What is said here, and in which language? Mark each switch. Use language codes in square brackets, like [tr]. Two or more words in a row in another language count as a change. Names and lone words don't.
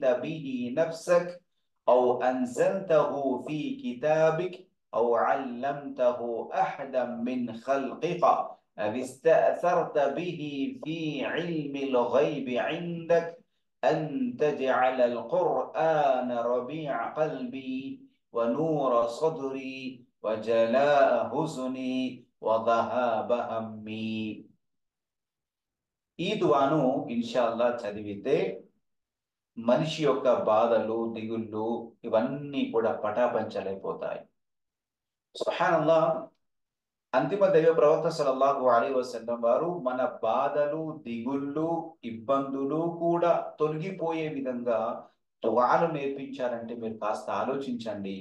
[ar] به نفسك أو أنزلته في كتابك أو علمته أحدا من خلقك أو استأثرت به في علم الغيب عندك أن تجعل القرآن ربيع قلبي ونور صدري وجلاء حزني وذهاب همي. [te] ఈ దుఆను ఇన్షాల్లా చదివితే మనిషి యొక్క బాధలు దిగుళ్ళు ఇవన్నీ కూడా పటాపంచలైపోతాయి. సుబ్హానల్లా, అంతిమ దైవ ప్రవక్త [ar] صلى الله عليه وسلم [te] వారు మన బాధలు దిగుళ్ళు ఇబ్బందులు కూడా తొలగిపోయే విధంగా దుఆలు నేర్పించారంటే మీరు కాస్త ఆలోచించండి.